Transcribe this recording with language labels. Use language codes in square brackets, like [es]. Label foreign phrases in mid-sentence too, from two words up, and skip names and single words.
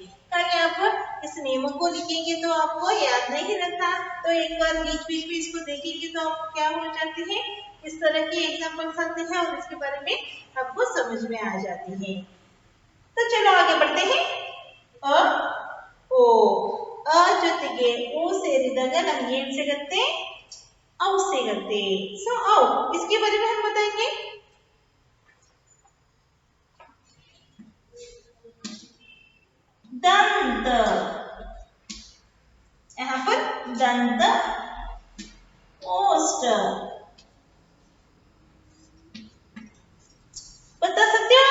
[hi] कल आप इस नियमों को लिखेंगे तो आपको याद नहीं रहता, तो एक बार बीच बीच में इसको देखेंगे तो आपको क्या हो जाती है, इस तरह के एग्जाम्पल्स आते हैं और इसके बारे में आपको समझ में आ जाती है। तो चलो आगे बढ़ते हैं। अ ओ, अ [kn] ಜೊತೆಗೆ ओ ಸೇರಿದಾಗ ನಮ್ಗೆ ಏನ್ ಸಿಗುತ್ತೆ? औ ಸಿಗುತ್ತೆ। [hi] सो औ इसके बारे में हम बताएंगे। दंत, यहाँ पर दंत, ओष्ठ। बता सकते हो?